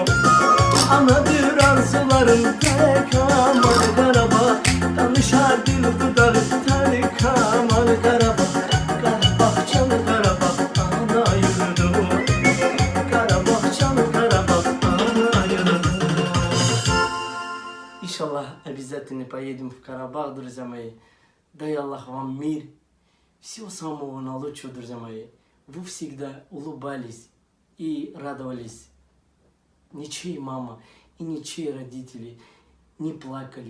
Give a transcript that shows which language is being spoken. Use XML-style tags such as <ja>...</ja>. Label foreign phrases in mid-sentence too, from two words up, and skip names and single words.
<az>Anadır arzuların Tarkaman Karabağ. Danışar dil dudağı Tarkaman Karabağ. Karabağ, şan Karabağ, ana yurdu. Karabağ, şan Karabağ, ana yurdu.</az> <ru>Иншаллах, обязательно поедем в Карабах, друзья мои. Дай Аллах вам мир. Всего самого наилучшего, друзья мои. Вы всегда улыбались и радовались. Ничьи мама и ничьи родители не плакали.</ru>